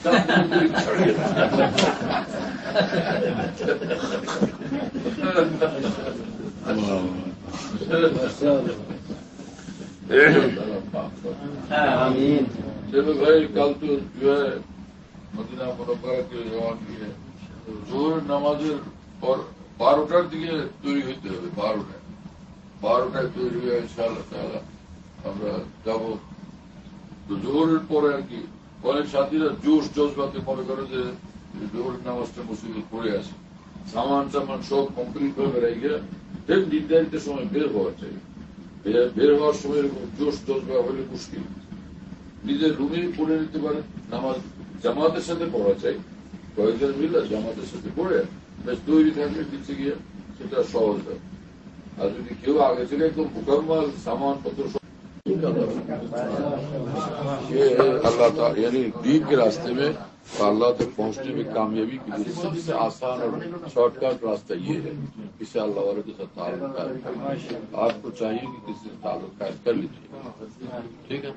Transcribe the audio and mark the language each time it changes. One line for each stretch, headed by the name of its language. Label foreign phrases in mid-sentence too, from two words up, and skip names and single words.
Urdu: چلو بھائی، کل تو جو ہے مدینہ منورہ کے روانگی ہے، زور نمازের
Bangla: পর 12টার দিকে তৈরি হতে হবে। 12টায় তৈরি হয়ে ইনশাআল্লাহ তাআলা আমরা যাব। তো জোহরের পরে আর কি অনেক সাথীরা জোশ জজবাতে মনে করে যে জোহরের নামাজটা মসজিদে পড়ে আসে, সামান সব কমপ্লিট হয়ে বেড়াই গিয়ে ঠিক নির্ধারিত সময় বের হওয়া চাই। বের হওয়ার সময় এরকম জোশ জজবা হলে মুশকিল। নিজের রুমেই পড়ে নিতে পারে, নামাজ জামাতের সাথে পড়া চাই, কয়েকজন মিলে জামাতের সাথে পড়ে বেশ তৈরি থাকলে নিচে গিয়ে সেটা সহজ হয়। আর যদি কেউ আগে থেকে একদম মুকাম্মাল সামান পত্র
Urdu: اللہ تعالیٰ یعنی دین کے راستے میں اللہ تک پہنچنے میں کامیابی کے لیے سب سے آسان اور شارٹ کٹ راستہ یہ ہے، کسی اللہ والے کے ساتھ تعلق قائم کرنا۔ آپ کو چاہیے کہ کسی سے تعلق قائم کر لیجیے، ٹھیک ہے؟